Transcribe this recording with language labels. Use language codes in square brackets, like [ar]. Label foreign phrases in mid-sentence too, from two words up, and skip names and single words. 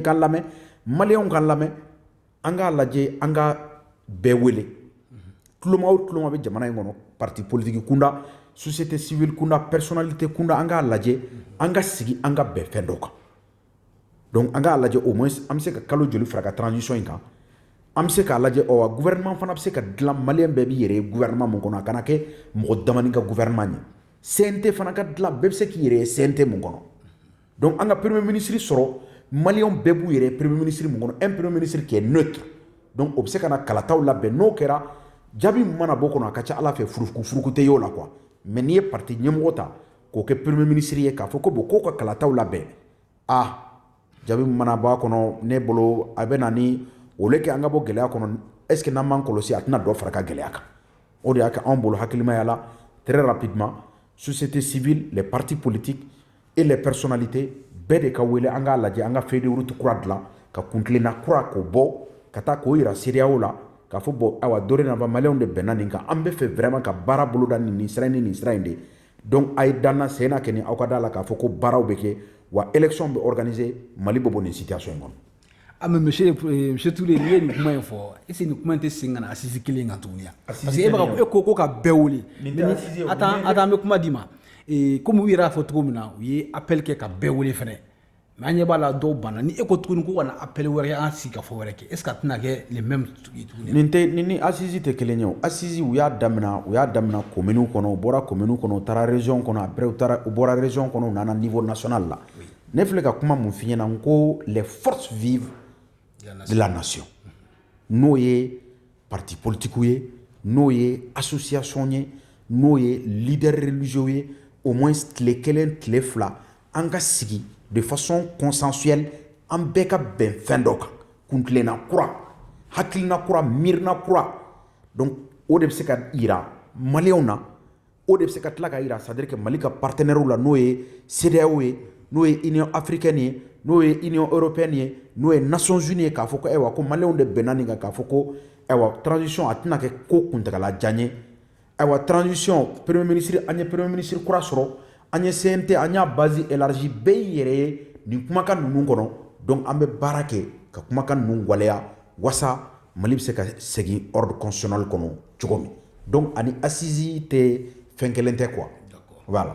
[bm] ka lamɛn maliyɛnw ka lamɛn an k'a lajɛ an ka bɛɛ wele tuloma o tuloma bɛ jamana in kɔnɔ [fr] parti politique [bm] kunda [fr] société civile [bm] kunda personnalité kunda an k'a lajɛ an ka sigi an ka bɛn fɛn dɔ kan donc an k'a lajɛ [fr] au moins [bm] an bɛ se ka kalo joli fara ka transition in kan an bɛ se k'a lajɛ gouvernement fana bɛ se ka dilan maliyɛn bɛɛ b'i yɛrɛ ye gouvernement mun kɔnɔ a kana kɛ mɔgɔ damani ka gouvernement ye CNT fana ka dilan bɛɛ bɛ se k'i yɛrɛ ye CNT mun kɔnɔ donc an ka [fr] premier ministre [bm] sɔrɔ maliyɛnw bɛɛ b'u yɛrɛ ye [fr] premier ministre [bm] mun kɔnɔ [fr] un premier ministre qui est neutre donc [bm] o bɛ se ka na kalataw labɛn n'o kɛra jaabi min mana bɔ kɔnɔ a ka ca ala fɛ furuku tɛ ye o la [fr] quoi mais [bm] n'i ye parti ɲɛmɔgɔ ta k'o kɛ [fr] premier ministre [bm] ye k'a fɔ ko bon k'o ka kalataw labɛn jaabi min mana bɔ a kɔnɔ ne bolo a bɛ na ni o le kɛ an ka bɔ gɛlɛya kɔnɔ [fr] est ce que [bm] n'an m'an kɔlɔsi a tɛna dɔ fara ka gɛlɛya kan o de y'a kɛ anw bolo hakilimaya la [fr] très rapidement société civile les partis politiques et les personnalités [bm] bɛɛ de ka wele an k'a lajɛ an ka [fr] feuille de route [bm] kura dilan ka kuntilenna kura k'o bɔ ka taa k'o yira CEDEAO la k'a fɔ bon ayiwa dorénavant maliyɛnw de bɛnna nin kan an bɛ fɛ vraiment ka baara boloda nin sira in ni nin sira in de donc a ye danna sen na kɛ ni aw ka da la k'a fɔ ko baaraw bɛ kɛ wa élection bɛ organiser Mali bɛ bɔ nin situation in kɔnɔ. [fr] Mais monsieur [bm] Touré n'i ye nin kuma in fɔ [fr] est-ce que [bm] nin kuma in tɛ segin ka na assise kelen in kan tuguni wa [fr] parce que [bm] e bɛ ka ko ka bɛɛ wele attends an bɛ kuma d'i ma comme u yɛrɛ y'a fɔ cogo min na u ye appel kɛ ka bɛɛ wele fɛnɛ mais an ɲɛ b'a la dɔw banna ni e ko tuguni ko ka na appel wɛrɛ an sigi ka fɔ wɛrɛ kɛ [fr] est ce que [bm] a tɛna kɛ [fr] les mêmes [bm] tuguni. nin ni assise tɛ kelen ye o assise u y'a daminɛ commune kɔnɔ u bɔra commune kɔnɔ u taara région kɔnɔ après u bɔra région kɔnɔ u nana [fr] niveau national [bm] la ne filɛ ka kuma mun f'i ɲɛna n ko [fr] les forces vives de la nation [bm] n'o ye [fr] parti politiques [bm] ye n'o ye association ye n'o ye leader religieux ye [fr] au moins [bm] tile kelen tile fila an ka sigi [fr] de façon consensuelle [bm] an bɛɛ ka bɛn fɛn dɔ kan kuntilenna kura hakilina kura miirina kura donc o de bɛ se ka yira maliyɛnw na o de bɛ se ka tila ka yira [fr] c'est à dire que [bm] mali ka partenaires la n'o ye CEDEAO ye n'o ye union africaine ye n'o ye [fr] union européenne [bm] ye n'o ye [fr] nations unies [bm] ye k'a fɔ ko ayiwa ko maliyɛnw de bɛnna nin kan k'a fɔ ko ayiwa transition a tɛna kɛ ko kuntagalajan ye ayiwa transition premier ministre an ye premier ministre kura sɔrɔ an ye CNT an y'a [fr] base élargie [bm] bɛɛ y'i yɛrɛ ye nin kumakan ninnu kɔnɔ donc an bɛ baara kɛ ka kumakan ninnu waleya wasa mali bɛ se ka segin [fr] ordre constitutionnel [bm] kɔnɔ cogo min donc ani assise tɛ fɛn kelen tɛ [fr] quoi voilà.